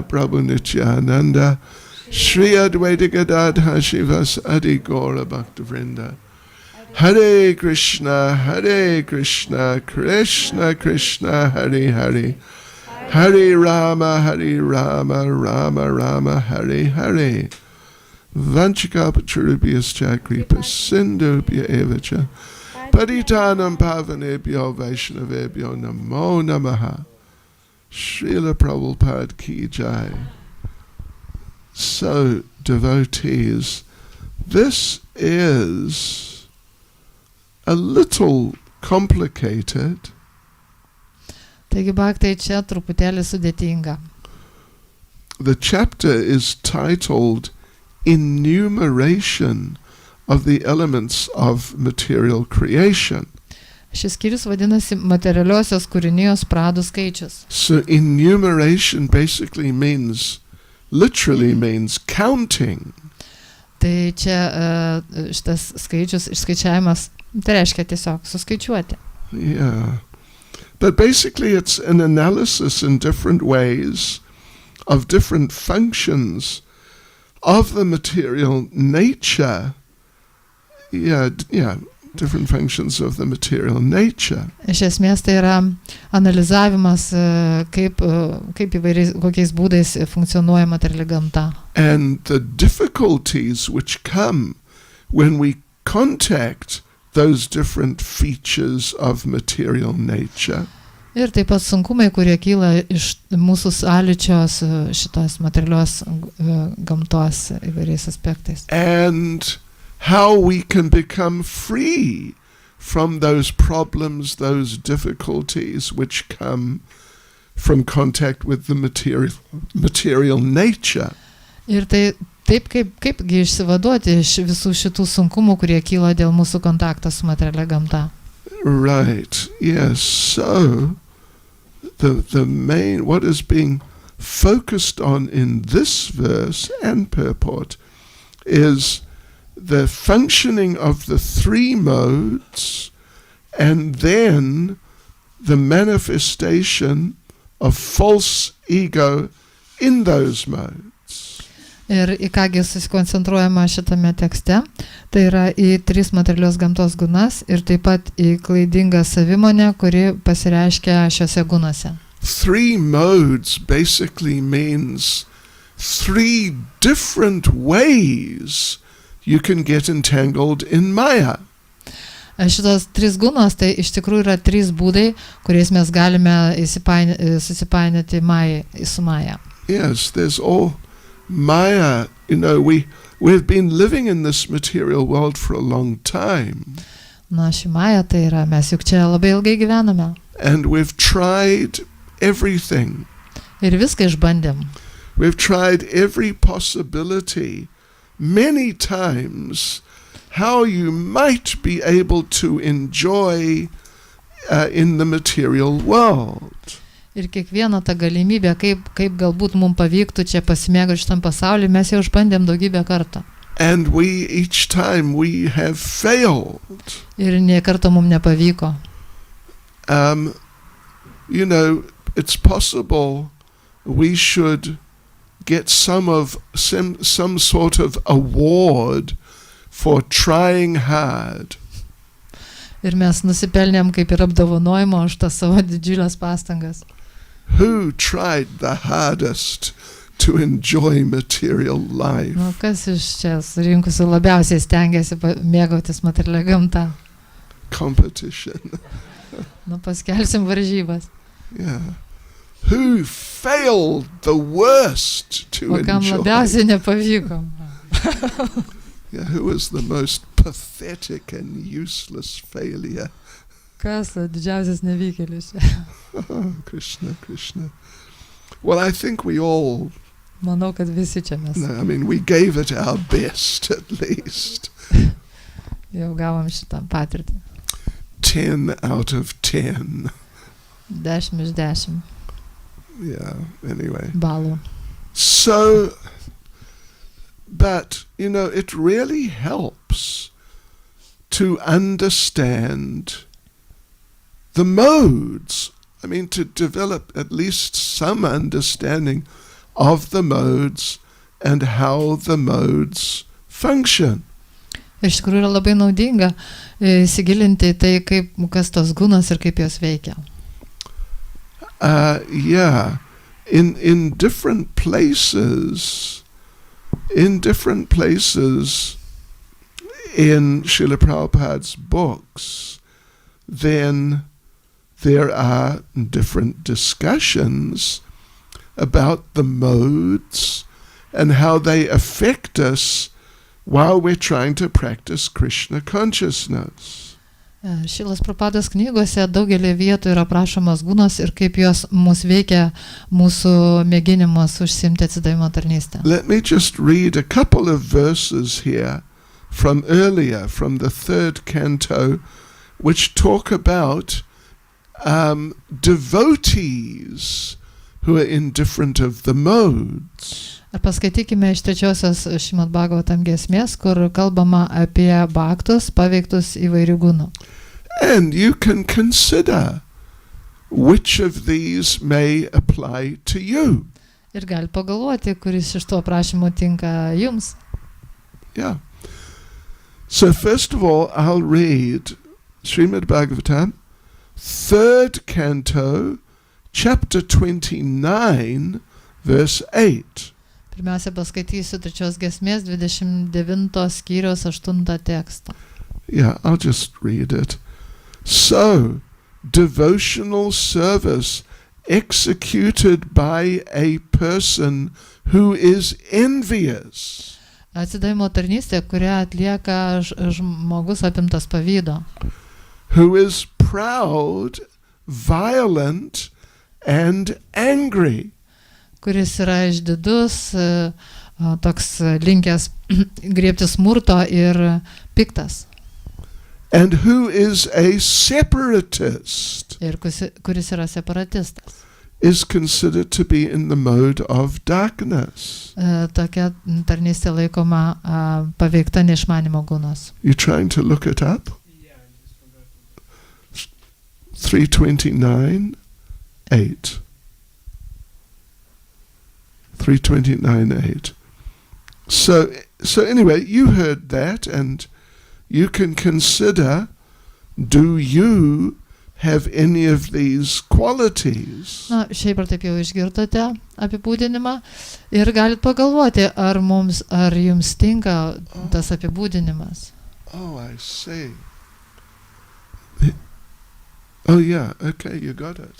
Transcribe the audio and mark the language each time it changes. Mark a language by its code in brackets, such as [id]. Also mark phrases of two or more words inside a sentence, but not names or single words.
[sa] Prabhu Nityananda Sri Advaita Gadadha Shivas Adi Gaura Bhakta Vrinda Hare Krishna, Krishna Krishna, Hare Hare Hare Rama, Rama Rama, Hare Hare Vanchikapacharubhyascha kripa sindhubhya evacha Paditanam pavanebhyo vaishnavebhyo namo namaha. [hi] Srila Prabhupada ki jai. [en] So, devotees, this is a little complicated. [lt] Taigi bhaktai čia truputėlį sudėtinga. [en] The chapter is titled Enumeration of the Elements of Material Creation. [lt] Šis skyrius vadinasi materialiosios kūrinijos pradų skaičius. [en] So enumeration basically literally means counting. [lt] Tai čia šitas skaičius, išskaičiavimas, tai reiškia tiesiog suskaičiuoti. [en] Yeah. But basically it's an analysis in different ways of different functions of the material nature. Yeah, different functions of the material nature. [lt] Iš esmės tai yra analizavimas, kaip kokiais būdais funkcionuoja materiali gamta. [en] And the difficulties which come when we contact those different features of material nature. [lt] Ir taip pat sunkumai, kurie kyla iš mūsų sąlyčios šitos materialios gamtos įvairiais aspektais. [en] And how we can become free from those problems, those difficulties which come from contact with the material nature. [lt] Ir tai taip kaipgi išsivaduoti iš visų šitų sunkumų, kurie kyla dėl mūsų kontakto su materialia gamta. [en] Right, yes. So the main, what is being focused on in this verse and purport is the functioning of the three modes and then the manifestation of false ego in those modes. [lt] Ir į kągi susikoncentruojama šitame tekste, tai yra į 3 materialios gamtos gunas ir taip pat į klaidingą savimonę, kuri pasireiškia šiuose gunuose. [en] 3 modes basically means 3 different ways you can get entangled in Maya. [lt] Šitos 3 gunos tai iš tikrųjų yra 3 būdai, kuriais mes galime susipainioti su Maya. [en] Yes, there's all Maya, we've been living in this material world for a long time. [lt] Na, ši Maya tai yra, mes juk čia labai ilgai gyvename. [en] And we've tried everything. [lt] Ir viską išbandėm. [en] We've tried every possibility many times how you might be able to enjoy in the material world. [lt] Ir kiekviena ta galimybė, kaip galbūt mums pavyktų čia pasimėgauti šitam pasauliu, mes jau išbandėm daugybę kartų. [en] And each time we have failed. [lt] Ir nė karto mums nepavyko. [en] It's possible we should get some sort of award for trying hard. [lt] Ir mes nusipelnėm kaip ir apdovanojimo už tas savo didžiulės pastangas. [en] Who tried the hardest to enjoy material life? [lt] Nu, kas iš čia surinkusių labiausiai stengiasi mėgautis materialią gamtą? [en] Competition. [lt] Nu, paskelsim varžybas. [en] Yeah. Who failed the worst to enjoy? [lt] O kam labiausiai nepavyko? [en] Yeah, who was the most pathetic and useless failure? [lt] Kas didžiausias nevykėlis? [en] Krishna, Krishna. Well, I think we all... [lt] Manau, kad visi čia mes. [en] No, I mean, we gave it our best, at least. [lt] Jau gavom šitą patirtį. [en] 10 out of 10. [lt] 10 iš 10. [en] Yeah, anyway. [lt] Balų. [en] So, but, it really helps to understand the modes. I mean, to develop at least some understanding of the modes and how the modes function. [lt] Iš tikrųjų yra labai naudinga įsigilinti tai, kas tos gunos ir kaip jos veikia. [en] Yeah, in different places in Srila Prabhupada's books, then there are different discussions about the modes and how they affect us while we're trying to practice Krishna consciousness. [lt] Šilas Prabhupados knygose daugelį vietų yra aprašomos gunos ir kaip jos mus veikia mūsų mėginimus užsiimti atsidavimo tarnystę. [en] Let me just read a couple of verses here from earlier, from the 3rd canto, which talk about devotees who are indifferent of the modes. [lt] Paskaitykime iš 3-osios Šrimad Bhagavatam giesmės, kur kalbama apie bhaktus paveiktus įvairių gunų. [en] And you can consider which of these may apply to you. [lt] Ir gali pagalvoti, kuris iš to aprašymų tinka jums. [en] Yeah. So first of all, I'll read Srimad Bhagavatam, 3rd canto, chapter 29, verse 8. [lt] Pirmiausia, paskaitysiu 3 giesmės 29 skyriaus 8 tekstą. [en] Yeah, I'll just read it. So, devotional service executed by a person who is envious. [lt] Atsidavimo tarnystė, kurią atlieka žmogus apimtas pavydo. [en] Who is proud, violent, and angry. [lt] Kuris yra išdidus, toks linkęs griebti smurto ir piktas. [en] And who is a separatist. [lt] Ir kuris yra separatistas. [en] Is considered to be in the mode of darkness. [lt] Tokia tarnystė laikoma paveikta neišmanimo gunos. [en] You trying to look it up? Yeah, I just forgot. 329:8. 329:8. So anyway, you heard that, and you can consider, do you have any of these qualities? [lt] Na, šiaip ar taip jau išgirdote apibūdinimą ir galit pagalvoti, ar jums tinka tas apibūdinimas. [en] Oh, I see. Oh, yeah, okay, you got it.